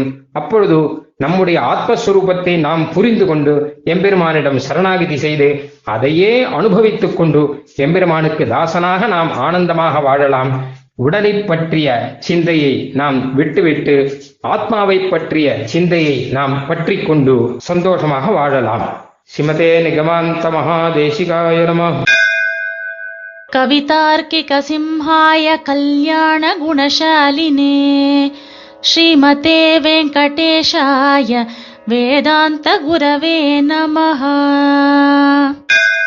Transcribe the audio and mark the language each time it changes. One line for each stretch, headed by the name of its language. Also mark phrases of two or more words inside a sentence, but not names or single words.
Tamil: அப்பொழுது நம்முடைய ஆத்மஸ்வரூபத்தை நாம் புரிந்து கொண்டு எம்பெருமானிடம் சரணாகதி செய்து அதையே அனுபவித்துக் கொண்டு எம்பெருமானுக்கு தாசனாக நாம் ஆனந்தமாக வாழலாம். உடலை பற்றிய சிந்தையை நாம் விட்டுவிட்டு ஆத்மாவை பற்றிய சிந்தையை நாம் பற்றி கொண்டு சந்தோஷமாக வாழலாம்.
Sanskrit: श्रीमते निगमान्त महादेशिकाय नमः. कवितार्किक सिंहाय कल्याण गुणशालिने श्रीमते वेङ्कटेशाय वेदान्त गुरवे नमः.